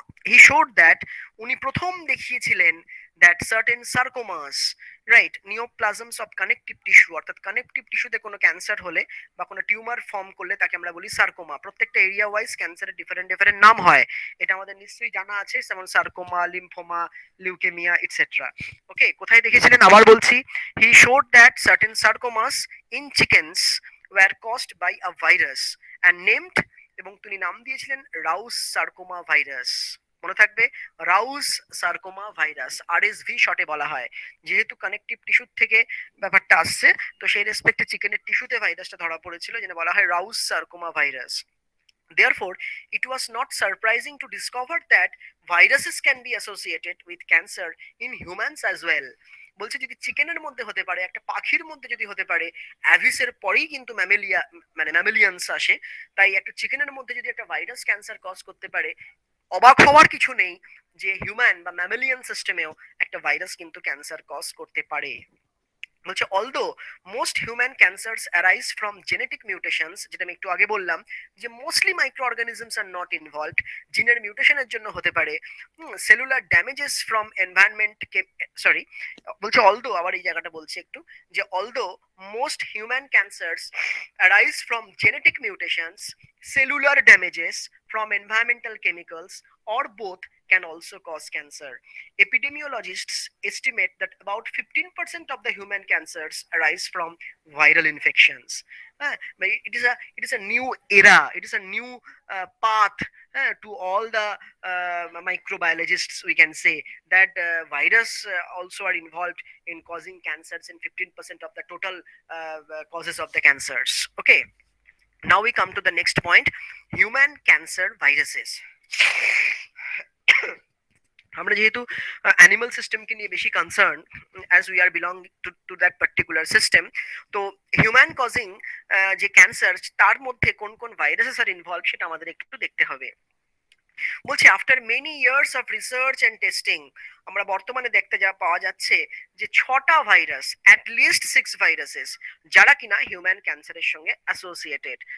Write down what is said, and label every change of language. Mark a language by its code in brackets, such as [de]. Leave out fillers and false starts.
[en] he showed that [bn] উনি প্রথম দেখিয়েছিলেন [en] that certain sarcomas, right, neoplasms of connective tissue, [bn] অর্থাৎ কানেকটিভ টিস্যুতে কোনো ক্যান্সার হলে বা কোনো টিউমার ফর্ম করলে তাকে আমরা বলি সার্কোমা। প্রত্যেকটা এরিয়া ওয়াইজ ক্যান্সারের ডিফারেন্ট ডিফারেন্ট নাম হয়, এটা আমাদের নিশ্চয়ই জানা আছে, যেমন সার্কোমা, লিম্ফোমা, লিউকেমিয়া এটসেট্রা। ওকে, কোথায় দেখেছিলেন আবার বলছি, [en] he showed that certain sarcomas in chickens were caused by a virus and named, [bn] এবং তিনি নাম দিয়েছিলেন রাউস সার্কোমা ভাইরাস। মনে থাকবে, রাউস সার্কোমা ভাইরাস, আরএসভি শর্টে বলা হয়। যেহেতু কানেকটিভ টিস্যু থেকে ব্যাপারটা আসছে, তো সেই রেসপেক্টে চিকেনের টিস্যুতে ভাইরাসটা ধরা পড়েছিল, যেটা বলা হয় রাউস sarcoma virus. [en] Therefore, it was not surprising to discover that viruses can be associated with cancer in humans as well. [bn] বলছে যদি চিকেনের মধ্যে হতে পারে, একটা পাখির মধ্যে যদি হতে পারে, অ্যাভিসের পরেই কিন্তু ম্যামেলিয়া মানে ম্যামেলিয়ান্স আসে, তাই একটা চিকেনের মধ্যে যদি একটা ভাইরাস ক্যান্সার কজ করতে পারে, অবাক হওয়ার কিছু নেই যে হিউম্যান বা ম্যামেলিয়ান সিস্টেমেও একটা ভাইরাস কিন্তু ক্যান্সার কজ করতে পারে। [en] বলছে although most human cancers arise from genetic mutations, [bn] যেটা আমি একটু আগে বললাম যে [en] mostly micro organisms are not involved, [bn] জিনের মিউটেশনের জন্য হতে পারে, [en] cellular damages from environment, sorry, বলছে although, [bn] আবার এই জায়গাটা বলছে একটু, যে [en] Although most human cancers arise from genetic mutations, cellular damages from environmental chemicals or both can also cause cancer. Epidemiologists estimate that about 15% of the human cancers arise from viral infections. It is a new era, it is a new path to all the microbiologists, we can say that virus also are involved in causing cancers in 15% of the total causes of the cancers. Okay, now we come to the next point, human cancer viruses. [bn] আমরা যেহেতু animal সিস্টেমকে নিয়ে বেশি concern, [en] as we are belong to that particular system, [bn] তো human causing যে cancer, তার মধ্যে কোন কোন ভাইরাসেস আর ইনভলভ সেটা আমাদের একটু দেখতে হবে। বলছি [en] after many years of research and testing [bn] আমরা বর্তমানে দেখতে যা পাওয়া যাচ্ছে যে 6টা ভাইরাস, [en] at least 6 viruses, [bn] যারা কিনা হিউম্যান ক্যান্সারের সঙ্গে অ্যাসোসিয়েটেড।